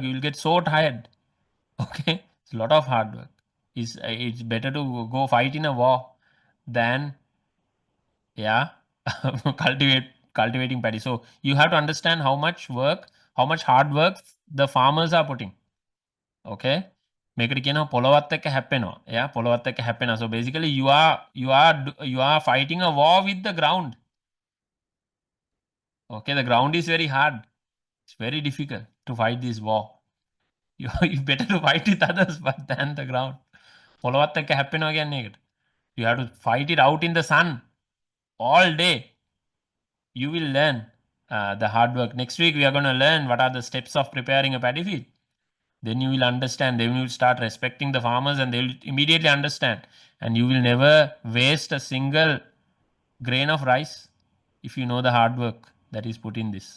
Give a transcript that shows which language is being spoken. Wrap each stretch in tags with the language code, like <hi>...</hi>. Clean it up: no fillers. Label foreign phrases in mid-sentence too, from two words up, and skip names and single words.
<en>You will get so tired. Okay, it's a lot of hard work. It's better to go fight in a war than cultivating paddy. So you have to understand how much work, how much hard work the farmers are putting.</en> <si>Okay. මේකට කියනවා පොළොවත් එක්ක හැප්පෙනවා. Yeah, පොළොවත් එක්ක හැප්පෙනවා.</si> <en>So basically you are fighting a war with the ground. Okay, the ground is very hard. It's very difficult to fight this war. You better to fight with others but than the ground.</en> <si>පොළොවත් එක්ක හැප්පෙනවා කියන්නේ ඒකට.</si> <en>You have to fight it out in the sun all day. You will learn the hard work. Next week we are going to learn what are the steps of preparing a paddy field. Then you will understand. Then you will start respecting the farmers and they will immediately understand. And you will never waste a single grain of rice if you know the hard work that is put in this.</en>